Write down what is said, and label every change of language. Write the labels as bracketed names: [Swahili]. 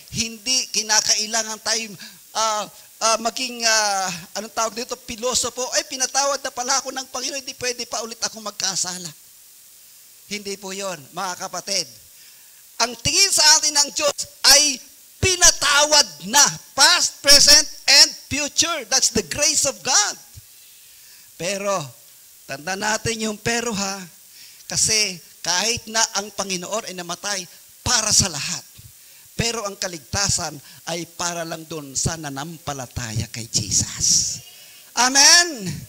[Filipino] Hindi kinakailangan tayo maging, anong tawag dito, pilosopo, ay pinatawad na pala ako ng Panginoon, hindi pwede pa ulit ako magkasala. Hindi po yon, mga kapatid. Ang tingin sa atin ng Diyos ay pinatawad na. [English] Past, present, and future. That's the grace of God. [Filipino] Pero, tanda natin yung pero ha, kasi kahit na ang Panginoon ay namatay para sa lahat. Pero ang kaligtasan ay para lang doon sa nanampalataya kay Jesus. Amen?